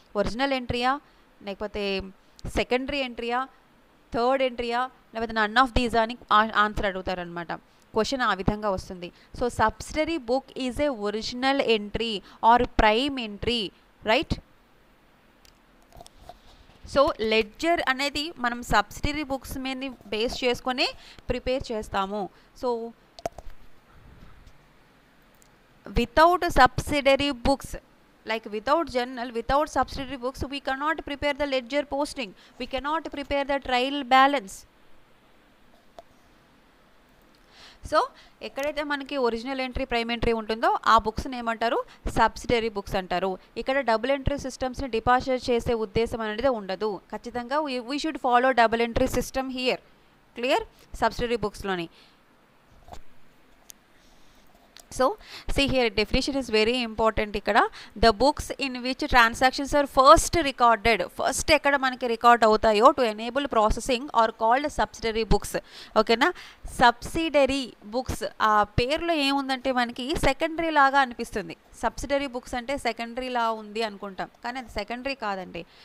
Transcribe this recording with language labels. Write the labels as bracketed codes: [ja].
[te] Original ఎంట్రీయా, లేకపోతే secondary ఎంట్రీయా, third ఎంట్రీయా, లేకపోతే none of these అని ఆన్సర్ అడుగుతారనమాట. క్వశ్చన్ ఆ విధంగా వస్తుంది. [en] So subsidiary book is a original entry or prime entry, right? [te] So ledger అనేది మనం సబ్సిడరీ బుక్స్ మీద బేస్ చేసుకొని ప్రిపేర్ చేస్తాము. [en] So without subsidiary books, like without journal, without subsidiary books, we cannot prepare the ledger posting, we cannot prepare the trial balance. [te] So ఎక్కడైతే మనకి original entry, prime entry ఉంటుందో ఆ బుక్స్ని ఏమంటారు, subsidiary books అంటారు. ఇక్కడ double entry సిస్టమ్స్ని deposit చేసే ఉద్దేశం అనేది ఉండదు. [en] ఖచ్చితంగా we should follow double entry system here. [te] Clear? Subsidiary బుక్స్లోని. [en] So see here definition is very important. ఇక్కడ the books in which transactions are first recorded, [te] first ఎక్కడ మనకి రికార్డ్ అవుతాయో [en] To enable processing are called subsidiary books. [te] ఓకేనా? Subsidiary books ఆ పేరులో ఏముందంటే మనకి secondary లాగా అనిపిస్తుంది. సబ్సిడరీ బుక్స్ అంటే సెకండరీ లా ఉంది అనుకుంటాం, కానీ అది సెకండరీ కాదండి.